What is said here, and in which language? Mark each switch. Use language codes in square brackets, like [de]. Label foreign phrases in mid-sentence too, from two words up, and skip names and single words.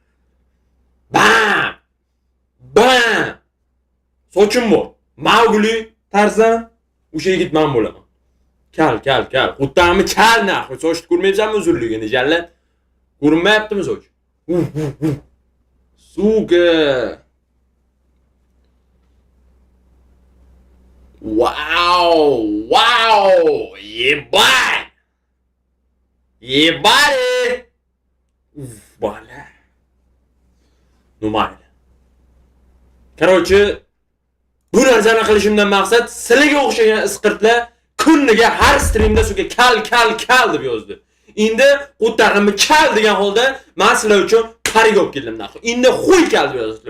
[uz] Bam! Sochim bor. Mowgli, Tarzan, o'sha yigit men bo'laman. Kal. Xuddami kal naxoy. Sochni ko'rmayapsanmi uzunligini, jalla? Ko'rinmayaptimi soch? Suga. Wow! [ru] Ебать! Бля. Ну mayli. [uz] Короче, bu narsani qilishimdan maqsad sizlarga o'xshagan isqirtlar kuniga har streamda suga kal deb yozdi. Endi o'tag'imni kal degan holda men sizlar uchun parik olib keldim naxoy. Endi xuy kal deb yozasizlar.